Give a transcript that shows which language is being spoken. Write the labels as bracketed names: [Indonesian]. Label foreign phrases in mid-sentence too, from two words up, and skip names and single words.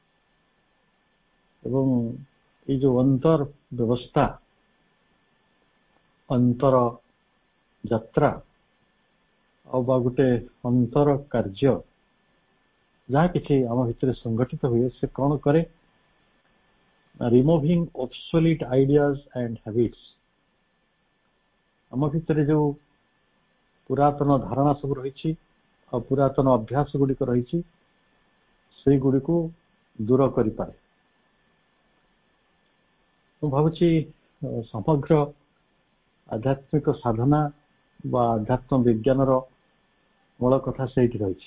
[Odia] ଏବଂ ଏଇ ଯୋଉ ଅନ୍ତର ବ୍ୟବସ୍ଥା, ଅନ୍ତର ଯାତ୍ରା ଆଉ ବା ଗୋଟେ ଅନ୍ତର କାର୍ଯ୍ୟ ଯାହା କିଛି ଆମ ଭିତରେ ସଂଗଠିତ ହୁଏ, ସେ କଣ କରେ? [English] ରିମୁଭିଂ obsolete ideas and habits। [Odia] ଆମ ଭିତରେ ଯୋଉ ପୁରାତନ ଧାରଣା ସବୁ ରହିଛି ଆଉ ପୁରାତନ ଅଭ୍ୟାସ ଗୁଡିକ ରହିଛି, ସେଇଗୁଡ଼ିକୁ ଦୂର କରିପାରେ। ମୁଁ ଭାବୁଛି ସମଗ୍ର ଆଧ୍ୟାତ୍ମିକ ସାଧନା ବା ଆଧ୍ୟାତ୍ମ ବିଜ୍ଞାନର ମୂଳ କଥା ସେଇଠି ରହିଛି।